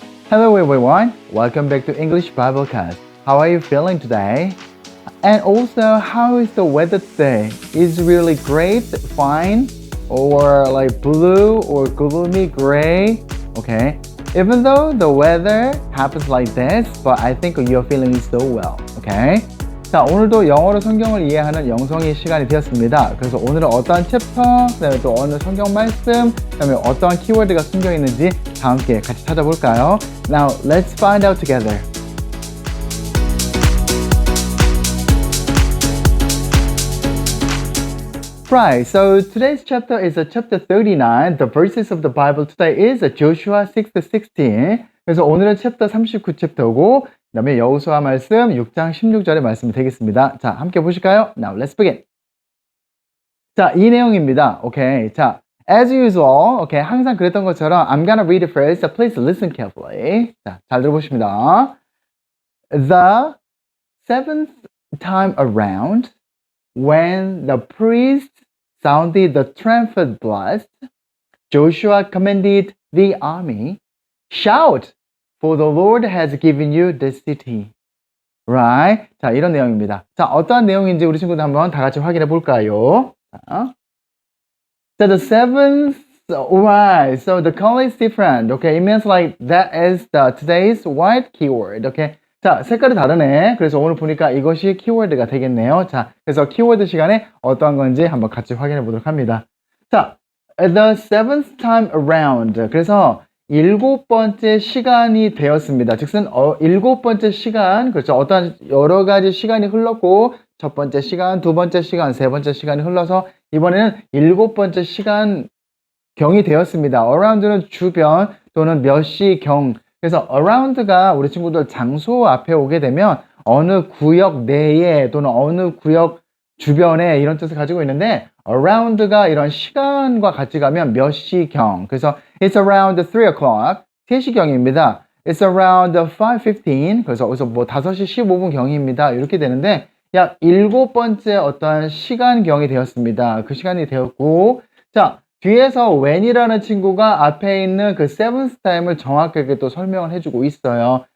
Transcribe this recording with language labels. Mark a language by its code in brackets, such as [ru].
[en] Hello everyone, welcome back to English Bible Class. How are you feeling today? And also, how is the weather today? Is it really great, fine, or like blue or gloomy gray? Okay, even though the weather happens like this, but I think you're feeling so well, okay? [ko] 자, 오늘도 영어로 성경을 이해하는 영성의 시간이 되었습니다. 그래서 오늘은 어떠한 챕터, 그 다음에 또 어느 성경 말씀, 그 다음에 어떠한 키워드가 숨겨 있는지 다 함께 같이 찾아볼까요? [en] Now, let's find out together. Right, so today's chapter is chapter 39. The verses of the Bible today is Joshua 6-16. [ko] 그래서 오늘은 챕터 39 챕터고 그 다음에 여호수아 말씀 6장 16절의 말씀이 되겠습니다. 자, 함께 보실까요? [en] Now, let's begin. [ko] 자, 이 내용입니다. 오케이. [en] 자, as usual, 오케이. [ko] 항상 그랬던 것처럼 [en] I'm gonna read it first. Please listen carefully. [ko] 자, 잘 들어보십니다. [en] The seventh time around, when the priest sounded the trumpet blast, Joshua commanded the army, shout, for the Lord has given you this city. [ko] Right? 자, 이런 내용입니다. 자, 어떠한 내용인지 우리 친구들 한번 다 같이 확인해 볼까요? [en] 자, the seventh, right, so the color is different. Okay, it means like that is the today's white keyword. [ko] Okay. 자, 색깔이 다르네. 그래서 오늘 보니까 이것이 키워드가 되겠네요. 자, 그래서 키워드 시간에 어떠한 건지 한번 같이 확인해 보도록 합니다. [en] 자, the seventh time around. [ko] 그래서 일곱 번째 시간이 되었습니다. 즉슨 일곱 번째 시간, 그렇죠. 어떠한 여러 가지 시간이 흘렀고 첫 번째 시간, 두 번째 시간, 세 번째 시간이 흘러서 이번에는 일곱 번째 시간 경이 되었습니다. around는 주변 또는 몇 시경. 그래서 around가 우리 친구들 장소 앞에 오게 되면 어느 구역 내에 또는 어느 구역 주변에 이런 뜻을 가지고 있는데 around가 이런 시간과 같이 가면 몇 시경. [en] 그래서 it's around 3 o'clock. [ko] 3시경입니다. [en] It's around 5:15. [ko] 그래서 여기서 뭐 5시 15분 경입니다. 이렇게 되는데 약 일곱 번째 어떠한 시간경이 되었습니다. 그 시간이 되었고 자, 뒤에서 when이라는 친구가 앞에 있는 그 seventh time을 정확하게 또 설명을 해주고 있어요.